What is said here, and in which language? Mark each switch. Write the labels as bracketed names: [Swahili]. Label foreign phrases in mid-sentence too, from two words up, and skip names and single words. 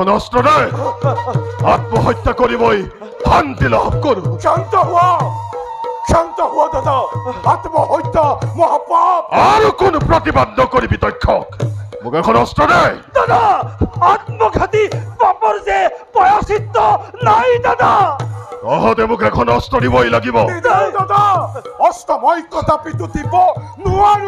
[Assamese] অস্ত্র দেয় আত্মহত্যা করিবই শান্তি লাভ করু শান্ত হওয়া দাদা আত্মহত্যা মহাপাপ আর কোন প্রতিবাদ নকরিবি দক্ষক মোক এখন অস্ত্র দেয় দাদা আত্মঘাতী পাপৰ যে পয়াচিত্ত নাই দাদা তহঁতে মোক এখন অস্ত্ৰ দিবই লাগিব দাদা অস্ত্ৰ মই কদাপিতো দিব নোৱাৰো